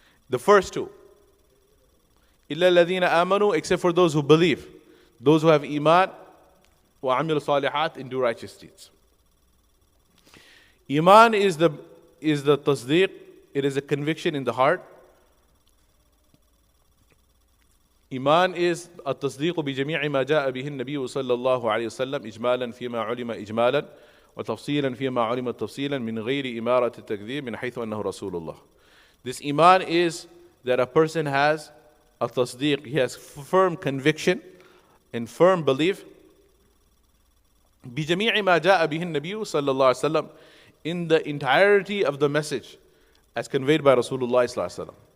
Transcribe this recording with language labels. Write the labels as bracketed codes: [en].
[en] The first 2. [ar] إِلَّا الَّذِينَ آمَنُوا, [en] except for those who believe. Those who have iman, [ar] وَعَمِلُوا الصَّالِحَاتِ, [en] and do righteous deeds. Iman is the tasdeeq, it is a conviction in the heart. Iman is [ar] التصديق بجميع ما جاء به النبي صلى الله عليه وسلم إجمالا فيما علم إجمالا وتفصيلا فيما علم تفصيلا من غير إمارة التكذيب من حيث أنه رسول الله. [en] This iman is that a person has a tasdeeq, he has firm conviction and firm belief [ar] بجميع ما جاء به النبي صلى الله عليه وسلم, [en] in the entirety of the message as conveyed by Rasulullah [ar] صلى الله عليه وسلم.